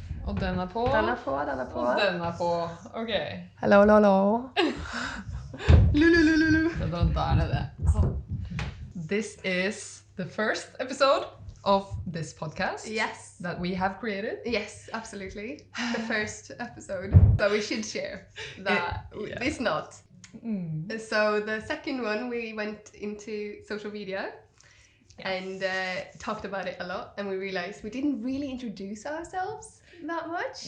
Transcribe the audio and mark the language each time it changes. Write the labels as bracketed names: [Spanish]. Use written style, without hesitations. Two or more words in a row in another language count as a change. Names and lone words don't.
[Norwegian] Og den er på. Den er på. Og den er på. Ok. [English] Hello. [Norwegian] Lulululu. Der nede. Sånn. [English] This is the first episode of this podcast. Yes. That we have created. Yes, absolutely. The first episode that we should share. That it's not. So the second one, we went into social media and talked about it a lot, and we realized we didn't really introduce ourselves that much.